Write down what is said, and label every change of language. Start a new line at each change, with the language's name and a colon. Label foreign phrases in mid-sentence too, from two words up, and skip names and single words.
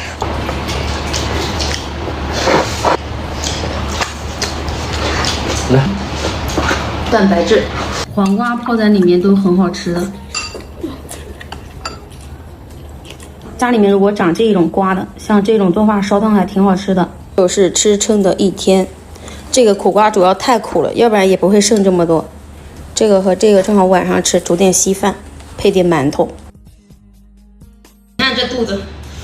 Chinese: 來，蛋白質，黃瓜泡在裡面都很好吃的。家裡面如果長這種瓜的，像這種做法燒湯還挺好吃的。就是吃撐的一天。这个苦瓜主要太苦了，要不然也不会剩这么多。这个和这个正好晚上吃，煮點稀飯，配點饅頭。你看這肚子。